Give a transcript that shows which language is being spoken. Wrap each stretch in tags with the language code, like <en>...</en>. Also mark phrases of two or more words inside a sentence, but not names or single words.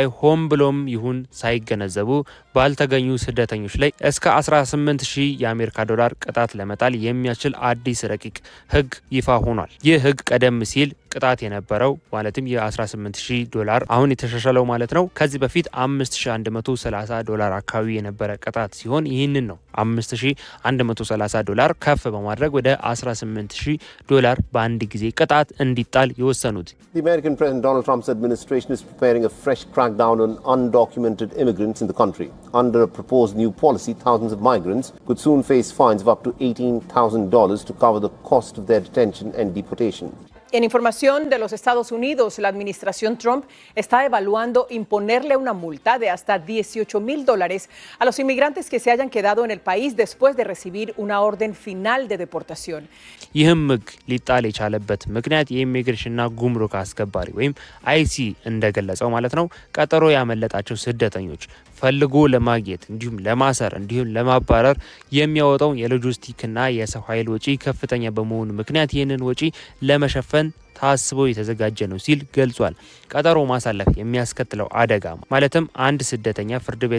<am>ሆን ብሎም ይሁን ሳይገነዘቡ ባልተገኙ ስደተኞች ላይ እስከ $18,000 ቅጣት ለመጣል የሚያስችል አዲስ ረቂቅ ህግ ይፋ ሆኗል። ይህ ህግ ቀደም ሲል ቅጣት የነበረው ማለትም $18,000 አሁን የተሻሻለው ማለት ነው ከዚህ በፊት $5,130 አካባቢ የነበረ ቅጣት ሲሆን ይህንን ነው $5,130 ከፍ በማድረግ ወደ $18,000 በአንድ ጊዜ ቅጣት እንዲጣል የወሰኑት።</am> <en>The American President Donald Trump's administration is preparing a fresh crackdown on undocumented immigrants in the country. Under a proposed new policy, thousands of migrants could soon face fines of up to $18,000 to cover the cost of their detention and deportation.</en> <es>En información de los Estados Unidos, la administración Trump está evaluando imponerle una multa de hasta $18,000 a los inmigrantes que se hayan quedado en el país después de recibir una orden final de deportación.</es> <am>ይህም ሕግ ሊጣል የቻለበት ምክንያት የኢሚግሬሽንና ጉምሩክ አስከባሪ ወይም አይሲ እንደገለጸው ማለት ነው ቀጠሮ ያመለጣቸው ስደተኞች ፈልጎ ለማግኘት እንዲሁም ለማሰር እንዲሁም ለማባረር የሚያወጣው የሎጂስቲክና የሰው ኃይል ወጪ ከፍተኛ በመሆኑ ምክንያት ይህንን ወጪ ለመሸፈን ታስቦ የተዘጋጀ ነው ሲል ገልጿል። ቀጠሮ ማሳለፍ የሚያስከትለው አደጋ ማለትም አንድ ስደተኛ ፍርድ ቤት</am>